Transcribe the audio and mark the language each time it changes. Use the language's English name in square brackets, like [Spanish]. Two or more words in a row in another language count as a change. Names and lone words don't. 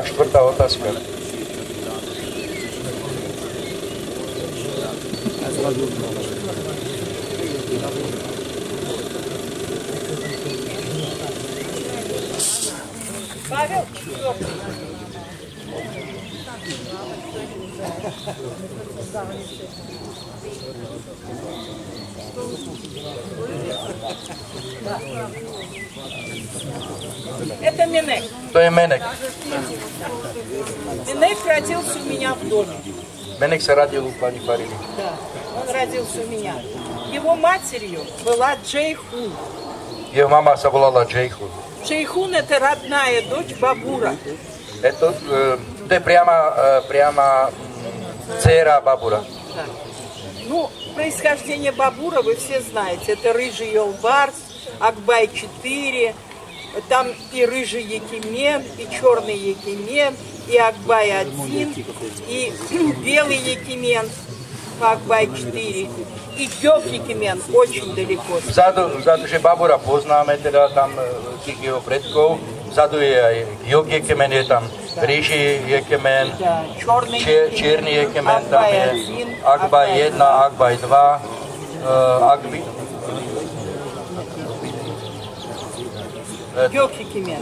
[Slovak] Štvrtá otázka. [Russian] Павел, это Менек. [Slovak] To je Menek. [Russian] Менек родился у меня в доме. [Slovak] Menek sa radil u pani Fariny. [Russian] Да, он родился у меня. Его матерью была Джейхун. [Slovak] Jeho mama sa volala Jejchun. [Russian] Джейхун – это родная дочь Бабура. [Slovak] To je priama dcéra Babura. [Russian] Да. Ну, происхождение Бабура вы все знаете. Это рыжий Йолбарс, Акбай-4, там и рыжий Якимен, и черный Якимен, и Акбай-1, и белый Якимен по Акбай-4, и Гёк Якимен очень далеко. [Slovak] Vzadu, že Babura poznáme, teda tam tých jeho predkov, vzadu je aj Gёk Jekemen, je tam Rýži Jekemen, Čierny Jekemen, tam je Akbaj 1, Akbaj 2, Гёк Якимен.